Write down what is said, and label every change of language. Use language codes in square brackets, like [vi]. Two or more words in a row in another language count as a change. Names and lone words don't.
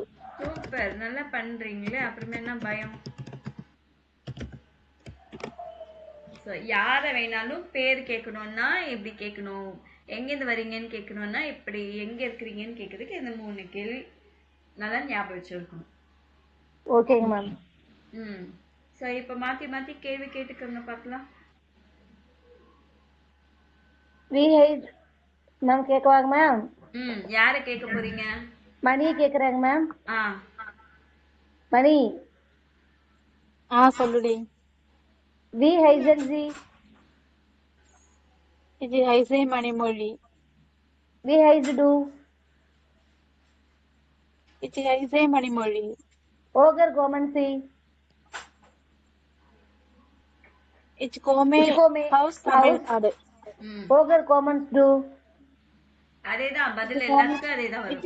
[ta] சூப்பர், நல்லா பண்றீங்களே, அப்புறமே என்ன பயம்? யார வேணாலும் பேர் கேட்கணும்னா எப்படி கேட்கணும், எங்கேருந்து வரீங்கன்னு கேட்கணும்னா இப்படி, எங்க இருக்கிறீங்கன்னு கேட்கறதுக்கு இந்த 3 கேள்வி நல்லா ஞாபகம் வச்சிருக்கணும். [en] okay-nga ma'am. [ta] ஸோ இப்போ மாத்தி மாத்தி கேள்வி கேட்டுக்கோங்க பார்க்கலாம். [de] wie heißt [ta] மேம் கேட்கவாங்க மேம்? யார கேட்க போறீங்க? மணி கேக்குறாங்க மேம். மணி. சொல்லுடி. [de] wie heißen Sie. ich heiße மணிமொழி. wie heißt du. ich heiße மணிமொழி. woher kommen Sie. ich komme aus தமிழ்நாடு. woher kommst du. [ta] அதேதான் பதில், எல்லாத்துக்கும் அதேதான் வரும்.